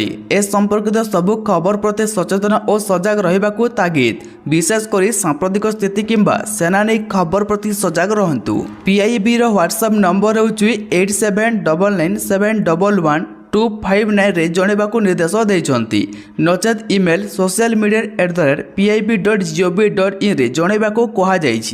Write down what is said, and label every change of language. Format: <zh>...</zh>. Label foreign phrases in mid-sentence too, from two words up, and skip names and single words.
<or>ଏ ସମ୍ପର୍କିତ ସବୁ ଖବର ପ୍ରତି ସଚେତନ ଓ ସଜାଗ ରହିବାକୁ ତାଗିଦ। ବିଶେଷ କରି ସାମ୍ପ୍ରତିକ ସ୍ଥିତି କିମ୍ବା ସେନା ନେଇ ଖବର ପ୍ରତି ସଜାଗ ରହନ୍ତୁ। ପିଆଇବିର ହ୍ୱାଟ୍ସଆପ୍ ନମ୍ବର ହେଉଛି 8799711259ରେ ଜଣାଇବାକୁ ନିର୍ଦ୍ଦେଶ ଦେଇଛନ୍ତି। ନଚେତ୍ ଇମେଲ socialmedia@pib.gov.inରେ ଜଣାଇବାକୁ କୁହାଯାଇଛି।</or>